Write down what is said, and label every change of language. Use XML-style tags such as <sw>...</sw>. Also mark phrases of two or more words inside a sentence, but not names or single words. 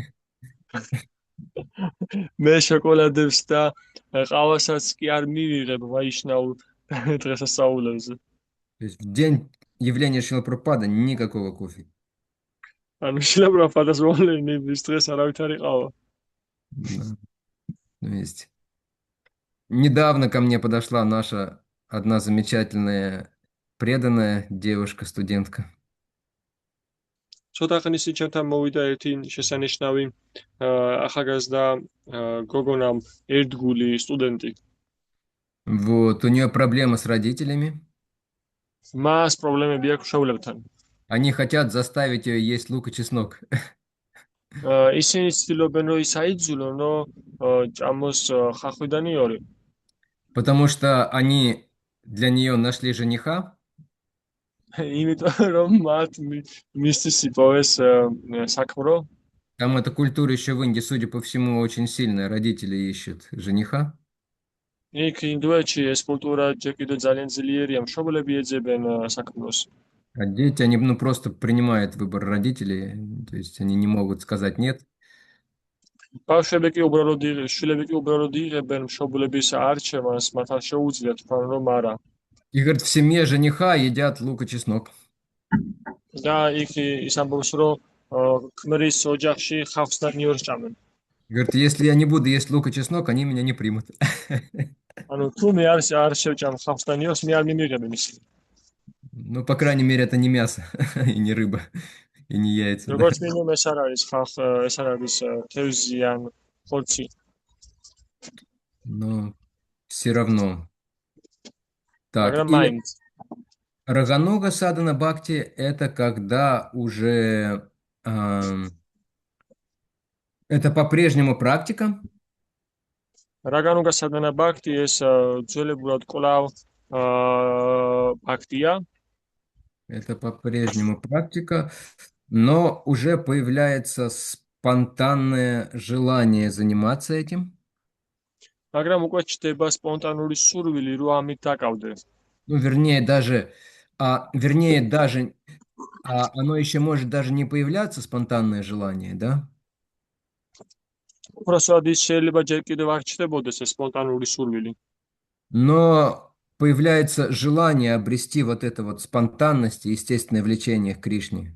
<ka>მე შოკოლადებს და ყავასაც კი არ მივიღებ ვაიშნაურ დღესასწაულებზე.</ka> <ru>То есть в день явления Шрила Прабхупады никакого кофе.</ru> <ka>ანუ შილა პრაბჰუპადას მოვლენის დღეს არავითარი ყავა.</ka> <ru>То есть Недавно ко мне подошла наша одна замечательная, преданная девушка-студентка.</ru> <ka>ცოტა ხნის ჩემთან მოვიდა ერთი შესანიშნავი ახალგაზრდა გოგონა ერთგული სტუდენტი.</ka> <ru>Вот, у нее проблема с родителями.</ru> <ka>მას პრობლემები აქვს მშობლებთან.</ka> <ru>Они хотят заставить ее есть лук и чеснок.</ru> <ka>ისინი ცდილობენ რომ ის აიძულონ რომ ჭამოს ხახვი და ნიორი.</ka> <ru>Потому что они для нее нашли жениха,</ru> <ka>იმიტომ რომ მათ მისთვის იპოვეს საქმრო.</ka> <ru>там эта культура еще в Индии, судя по всему, очень сильная. Родители ищут жениха.</ru> <ka>იქ ინდოეთში ეს კულტურა ჯერ კიდევ ძალიან ძლიერია, მშობლები ეძებენ საქმროს.</ka> <ru>А дети, они ну, просто принимают выбор родителей, то есть они не могут сказать нет.</ru> <ka>ბავშვები კი უბრალოდ შვილები კი უბრალოდ იღებენ მშობლების არჩევანს, მათ არ შეუძლიათ თქვენ რომ არა.</ka> <ru>И говорят, в семье жениха едят лук и чеснок.</ru> <ka>და იქ ის ამბობს რომ ქმრის ოჯახში ხავსს და ნიორს ჭამენ.</ka> <ru>Говорит, если я не буду есть лук и чеснок, они меня не примут.</ru> <ka>ანუ თუ მე არ შევჭამ ხავსს და ნიორს, მე არ მიმიღებენ ისინი.</ka> <ru>Ну, по крайней мере, это не мясо и не рыба, и не яйца. Да?</ru> <ka>როგორც მინიმუმ ეს არ არის ხალხ, ეს არ არის თევზი ან ხორცი.</ka> <ru>Но все равно. Так,</ru> <ka>მაგრამ</ka> <ru>и</ru> <ka>მაინც</ka> <ru>Рагануга Садана Бхакти – это когда уже это по-прежнему практика,</ru> <ka>რაგანუგა სადანა ბაქტი ეს ძველებურად კვლავ ბაქტია.</ka> <ru>это по-прежнему практика, но уже появляется спонтанное желание заниматься этим.</ru> <ka>მაგრამ უკვე ჩდება სპონტანური სურვილი რომ ამით დაკავდე.</ka> <ru>Ну, вернее, даже оно еще может даже не появляться, спонтанное желание, да?</ru> <ka>უბრალოდ ის შეიძლება ჯერ კიდევ არ ჩდებოდეს ეს სპონტანური სურვილი.</ka> <ru>Но появляется желание обрести вот это вот спонтанность и естественное влечение к Кришне.</ru>